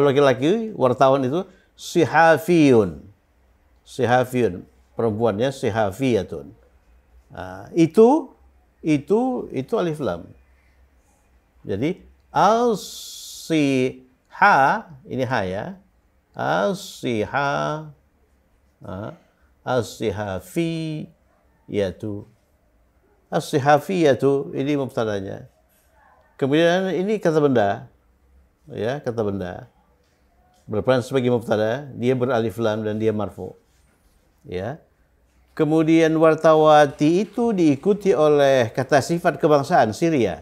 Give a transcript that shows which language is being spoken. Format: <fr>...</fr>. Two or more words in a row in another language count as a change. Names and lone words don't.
<id>Kalau laki-laki, wartawan itu sihafiyun. Sihafiyun. Perempuannya sihafiyatun. Nah, itu</id> <ar>ألف لام.</ar> <id>Jadi al-siha, ini ha ya. Al-siha, al-sihafiyatu. As-sihafiyatu, ini mubtadanya. Kemudian ini kata benda. Ya, kata benda. Berperan sebagai mubtada, dia beralif lam dan dia marfu. Ya. Kemudian wartawati itu diikuti oleh kata sifat kebangsaan Syria.</id>